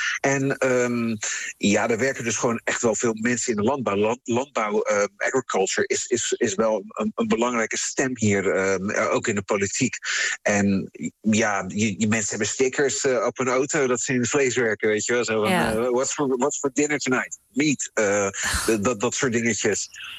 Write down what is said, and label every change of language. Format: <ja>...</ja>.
<nl>En ja, er werken dus gewoon echt wel veel mensen in de landbouw. Landbouw, agriculture, is wel een belangrijke stem hier, ook in de politiek. En ja, die mensen hebben stickers op hun auto dat ze in vlees werken, weet je wel. Zo van,</nl> <en>what's for dinner tonight?</en> <nl>Meat, dat soort dingetjes.</nl>